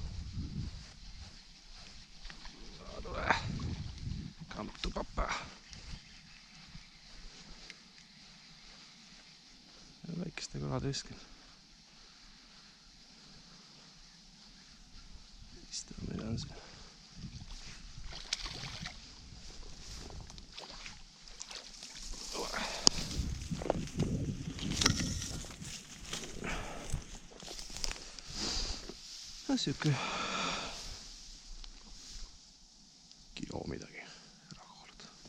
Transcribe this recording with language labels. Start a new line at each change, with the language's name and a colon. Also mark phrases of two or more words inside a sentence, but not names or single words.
Estonian: Tule.
English: Come to papa.
Estonian: Väikeste kalade keskel. Istame meil on see. Siuke kilo midagi ära kaaluda.